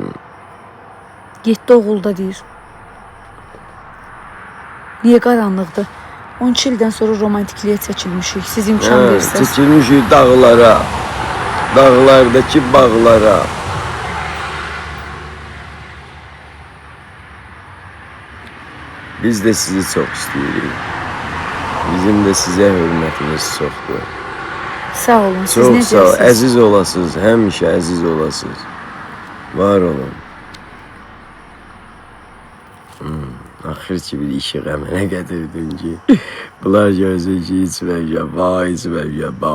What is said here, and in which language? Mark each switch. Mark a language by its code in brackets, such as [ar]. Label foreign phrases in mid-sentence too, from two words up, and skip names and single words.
[az] 7 oğulda deyir. Niyə qaranlıqdır? 12 ildən sonra romantikliyə çəkilmişik. Siz imkan verirsiniz. Çəkilmişik dağlara, dağlardakı bağlara. [tr] Biz de sizi çok istiyoruz. Bizim de size hürmetimiz çoxdur. [az] Sağ olun. Siz [tr] Çok sağ ol. [az] necəsiniz? Əziz olasınız, həmişə əziz olasınız. Var olun. Axır ki bir işi qəmənə gətirdin ki, bunlar görsün ki içməyəcəm, içməyəcəm,